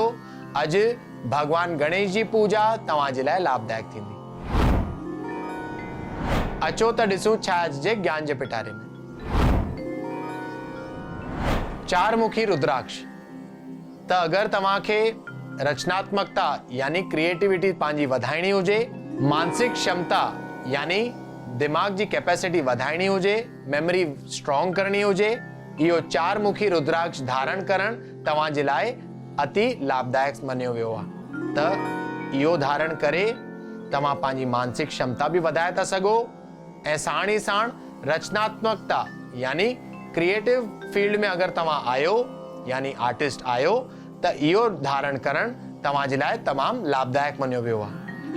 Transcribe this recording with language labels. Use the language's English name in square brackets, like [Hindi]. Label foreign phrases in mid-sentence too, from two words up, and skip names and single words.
[Sindhi] अॼु भगवान गणेश जी पूजा तव्हां जे लाइ लाभदायक थींदी। अचो त ॾिसूं छा अॼु जे ज्ञान जे पिटारे में। चार मुखी रुद्राक्ष। त अगरि तव्हांखे रचनात्मकता यानी क्रिएटिविटी पंहिंजी वधाइणी हुजे, मानसिक क्षमता यानी दिमाग जी कैपेसिटी वधाइणी हुजे, [English] memory strong [Sindhi] करणी हुजे, इहो चार मुखी रुद्राक्ष धारण करणु तव्हां जे लाइ अति लाभदायक मञियो वियो आहे। त इहो धारण करे तव्हां पंहिंजी मानसिक क्षमता बि वधाए था सघो ऐं साण ई साण रचनात्मकता यानी [English] creative field [Sindhi] में अगरि तव्हां आहियो यानी आर्टिस्ट आहियो त इहो धारण करणु तव्हां जे लाइ तमामु लाभदायक मञियो वियो आहे।